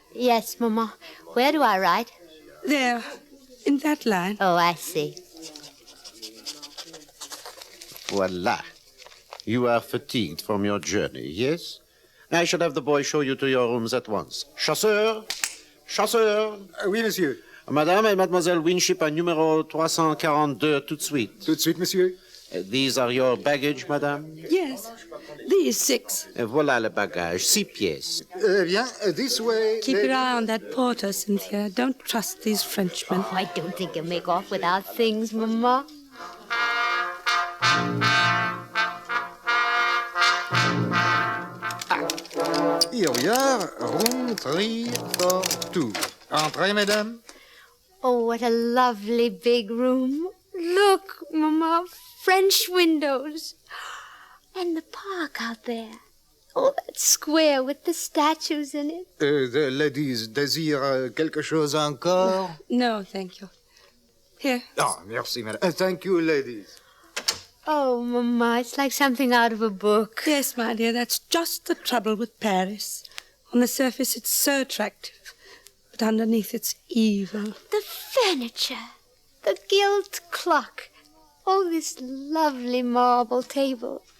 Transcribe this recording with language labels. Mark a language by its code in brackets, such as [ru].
[en] Yes, Mama. Where do I write? There, in that line. Oh, I see. [fr] Voila. [en] You are fatigued from your journey, yes? I shall have the boy show you to your rooms at once. [fr] Chasseur! Chasseur! Oui, monsieur. Madame et Mademoiselle Winship à numéro 342, tout de suite. Tout de suite, monsieur. [en] These are your baggage, madame? Yes. These 6. [fr] Voilà le bagage, 6 pièces. [en] Bien, this way. Keep your eye on that porter, Cynthia. Don't trust these Frenchmen. Oh, I don't think he'll make off without things, Mama. Here we are, room 342. [fr] Entrez, mesdames. [en] Oh, what a lovely big room. Look, Mama, French windows. And the park out there. Oh, that square with the statues in it. The ladies [fr] désirent quelque chose encore? No, thank you. Here. Ah, merci, madame. [en] Thank you, ladies. Oh, Mama, it's like something out of a book. Yes, my dear, that's just the trouble with Paris. On the surface, it's so attractive, but underneath, it's evil. The furniture, the gilt clock, oh, this lovely marble table.